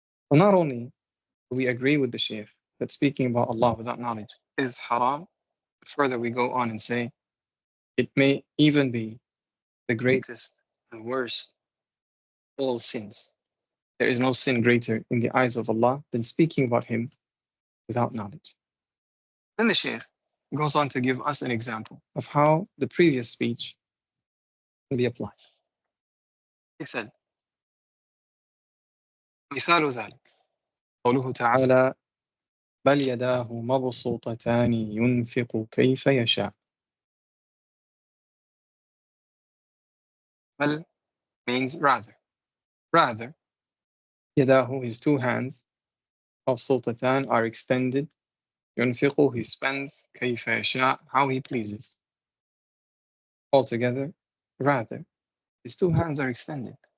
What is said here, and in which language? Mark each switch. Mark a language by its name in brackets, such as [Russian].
[English] Well, not only do we agree with the Shaykh that speaking about Allah without knowledge is haram, but further we go on and say it may even be the greatest and worst of all sins. There is no sin greater in the eyes of Allah than speaking about Him without knowledge. Then the Shaykh goes on to give us an example of how the previous speech can be applied. He said, [Arabic] مثال ذلك قوله تعالى بل يداه مبسوطتان ينفق كيف يشاء. [English] بل means rather. Rather, يداه, his two hands, مبسوطتان are extended. ينفق, he spends. [Arabic] كيف يشاء, [English] how he pleases. Altogether, rather, his two hands are extended.